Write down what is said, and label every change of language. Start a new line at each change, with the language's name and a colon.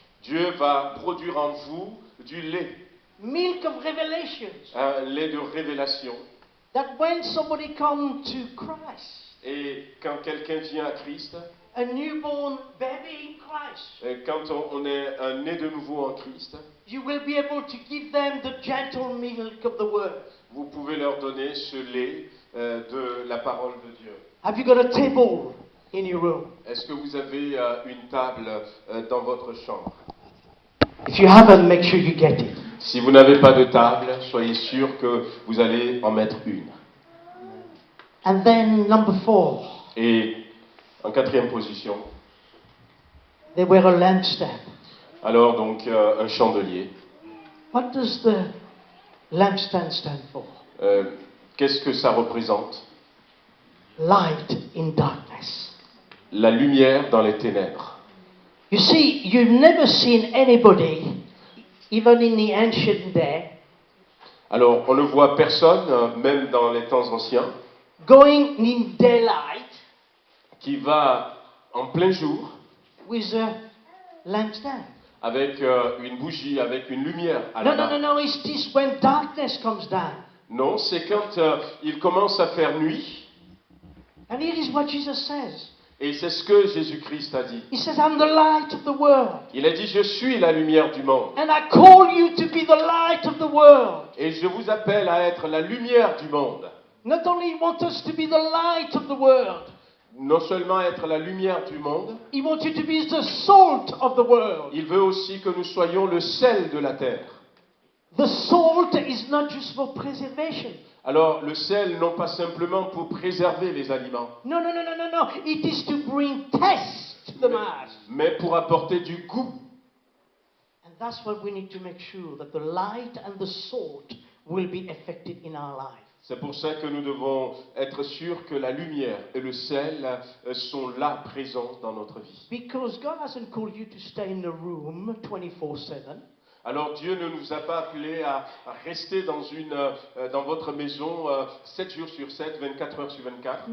French: Dieu va produire en vous du lait,
English: Milk of revelations.
French: un lait de révélation.
English: That when somebody comes to Christ,
French: Et quand quelqu'un vient à Christ,
English: a newborn baby in Christ,
French: quand on est un né de nouveau en Christ,
English: you will be able to give them the gentle milk of the Word.
French: vous pouvez leur donner ce lait de la parole de Dieu.
English: Have you got a table in your room?
French: Est-ce que vous avez une table dans votre chambre?
English: If you haven't, make sure you get it.
French: Si vous n'avez pas de table, soyez sûr que vous allez en mettre une.
English: And then number 4,
French: Et en quatrième position,
English: they wear a lampstand.
French: alors donc un chandelier.
English: What does the lampstand stand for?
French: Qu'est-ce que ça représente?
English: Light in darkness.
French: La lumière dans les ténèbres.
English: You see, you've never seen anybody, even in the ancient day,
French: Alors on ne voit personne, même dans les temps anciens,
English: going in daylight
French: qui va en plein jour
English: with a lampstand.
French: avec une bougie, avec une lumière à
English: No,
French: la
English: no,
French: main.
English: no, no, it's this when darkness comes down.
French: Non, c'est quand il commence à faire nuit.
English: And here is what Jesus says.
French: Et c'est ce que Jésus-Christ a dit.
English: He says, I'm the light of the world.
French: Il a dit, je suis la lumière du monde.
English: And I call you to be the light of the world.
French: Et je vous appelle à être la lumière du monde.
English: Not only want us to be the light of the world,
French: Non seulement être la lumière du monde,
English: He wants you to be the salt of the world.
French: il veut aussi que nous soyons le sel de la terre.
English: The salt is not just for preservation.
French: Alors le sel, non pas simplement pour préserver les aliments,
English: No, no, no, no, no, no. It is to bring taste to the mouth.
French: mais pour apporter du goût.
English: And that's what we need to make sure that the light and the salt will be affected in our life.
French: C'est pour ça que nous devons être sûrs que la lumière et le sel sont là, présents dans notre vie.
English: Because God hasn't called you to stay in the room 24/7.
French: Alors Dieu ne nous a pas appelés à rester dans votre maison 7 jours sur 7, 24 heures sur 24.